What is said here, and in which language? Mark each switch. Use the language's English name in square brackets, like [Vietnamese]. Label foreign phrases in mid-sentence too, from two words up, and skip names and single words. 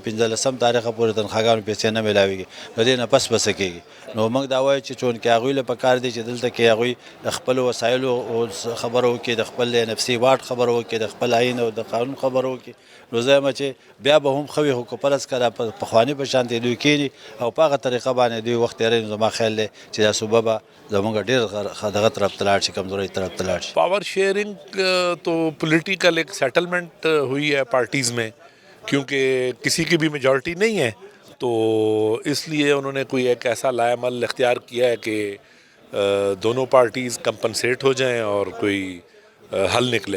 [Pashto] د 15 تاریخه پورې تنخواګانو پیسې نه میلاویږي نو دې نه پس بسه کېږي نو موږ دا وایو چې چونکې هغوی له پکار دي چې دلته کې هغوی د خپلو وسایلو خبره وکړي د خپل نفسي واټ خبره وکړي د خپل آیین او د قانون خبره وکړي نو زه یم چې بیا به هم ښه وي خو که فرض کړه پخواني په شانتې دوی کښېني او په هغه طریقه باندې دوی وخت تېروي نو زما خیال دی چې دا صوبه به زموږ ډېر دغه طرف ته لاړ شي کمزورۍ طرف ته لاړ شي [English] power sharing [Urdu] تو پولیٹیکل ایک سیٹلمنٹ ہوئی ہے پارٹیز میں کیونکہ کسی کی بھی میجورٹی نہیں ہے تو اس لیے انہوں نے کوئی ایک ایسا لائے عمل اختیار کیا ہے کہ دونوں پارٹیز کمپنسیٹ ہو جائیں اور کوئی حل نکلے